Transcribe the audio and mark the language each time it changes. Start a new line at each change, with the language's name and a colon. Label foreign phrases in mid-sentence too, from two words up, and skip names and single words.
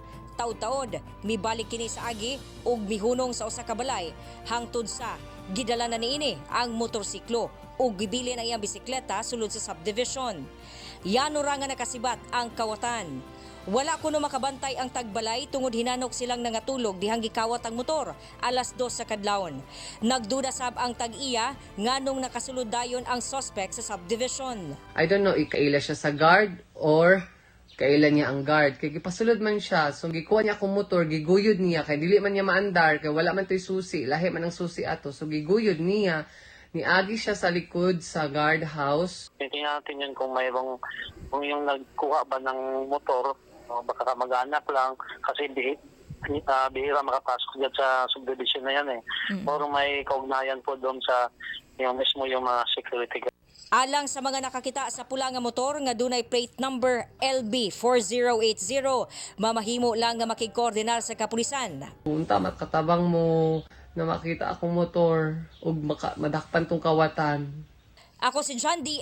Cebuano: Taod-taod, mibalik kini sa agi ug mihunong sa usa ka balay hangtod sa gidala na niini ang motorsiklo ug gibili na iyang bisikleta sulod sa subdivision. Yano ra nga nakasibat ang kawatan. Wala kuno makabantay ang tagbalay tungod hinanok silang nangatulog dihang gikawat ang motor alas 2 sa kadlawon. Nagduda sab ang tag-iya nganong nakasulod dayon ang suspect sa subdivision.
English: I don't know
Cebuano: ikaila siya sa guard or kailan niya ang guard. Kaya gipasulod man siya, so gikuha niya akong motor, giguyod niya, kaya dili man niya maandar, kaya wala man to'y susi, lahi man ang susi ato, so giguyod niya, niagi siya sa likod sa guard house.
Filipino: Tingnan natin yun kung mayroong, kung yung nagkuha ba ng motor, baka mag-anak lang, kasi bihira makapasok dyan sa subdivision na yan eh. Or may kaugnayan po doon sa yung mismo yung mga security guard.
Cebuano: Alang sa mga nakakita sa pula nga motor nga dunay plate number LB4080, mamahimo lang nga makikoordinar sa kapulisan. Punta makatabang mo na makita akong motor ug madakpan tong kawatan. Ako si John D.